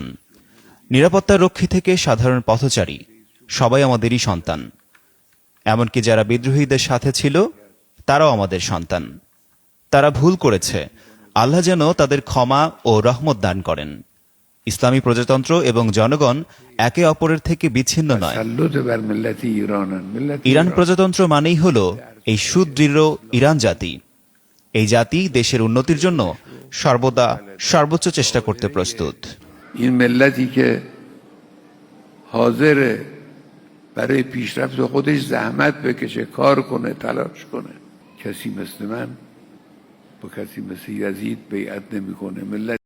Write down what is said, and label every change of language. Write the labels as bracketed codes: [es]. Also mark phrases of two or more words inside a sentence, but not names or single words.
[bn] নিরাপত্তা রক্ষী থেকে সাধারণ পথচারী সবাই আমাদেরই সন্তান। এমনকি যারা বিদ্রোহীদের সাথে ছিল তারাও আমাদের সন্তান। তারা ভুল করেছে, আল্লাহ যেন তাদের ক্ষমা ও রহমত দান করেন। ইসলামী প্রজাতন্ত্র এবং জনগণ একে অপরের থেকে বিচ্ছিন্ন নয়। [fa] تسلط بر ملت ایرانن. ملت [bn] ইরান প্রজাতন্ত্র মানেই হল এই সুদৃঢ় ইরান জাতি। এই জাতি দেশের উন্নতির জন্য সর্বদা সর্বোচ্চ চেষ্টা করতে প্রস্তুত। [fa] این ملتی که حاضره برای پیشرفت خودش زحمت بکشه، کار کنه، تلاش کنه. کسی مثل من با کسی مثل یزید بیعت نمیکنه. ملت